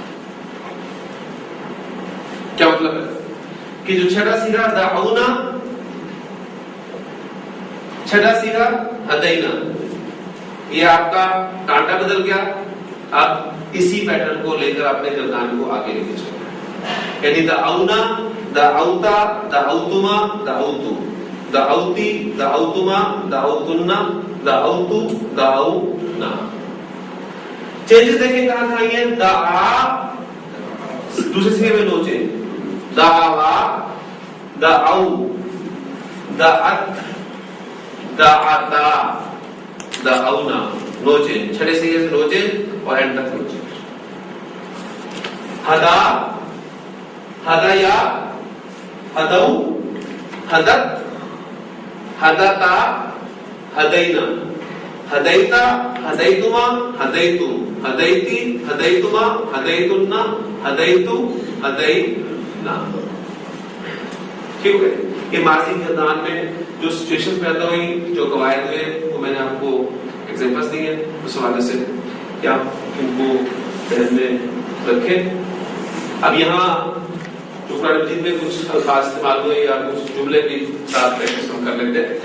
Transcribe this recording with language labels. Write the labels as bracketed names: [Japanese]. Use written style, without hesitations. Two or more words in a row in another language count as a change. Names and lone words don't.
[Urdu] کیا مطلب ہے کہ جو چھٹا سیغہ دعونا، چھٹا سیغہ ہدینا، یہ آپ کا کانٹا بدل گیا. اب اسی پیٹرن کو لے کر اپنے گردان کو آگے لے کے چلنا ہے. [Arabic] یعنی دعونا، دعوتا، دعوتما، دعوتو، دعوتی، دعوتما، دعوتنا، دعوتو، دعونا. [Urdu] چینجز دیکھیں کہاں کہاں ہیں. دعا دوسرے سیغے میں [English] no change, [Arabic] دعوا، دعو، دعت، دعتا، دعونا، [English] no change. [Urdu] چھٹے سیغے سے [English] no change [Urdu] اور اینڈ تک [English] no change. [Arabic] ہدا، ہدایا، ہدو، ہدت، ہدتا، ہدینا، ہدیتا، ہدیتما، ہدیتو، ہدیتی، ہدیتما، ہدیتنا، ہدیتو، ہدینا. [Urdu] ٹھیک ہے. یہ ماضی کے گردان میں جو سچویشن پیدا ہوئی، جو قواعد ہوئے، وہ میں نے آپ کو ایگزامپلس دی ہیں. اس حوالے سے کیا ان کو ذہن میں رکھیں. اب یہاں جو قرآن مجید میں کچھ الفاظ استعمال ہوئے یا کچھ جملے بھی ساتھ پریکٹس ہم کر لیتے ہیں.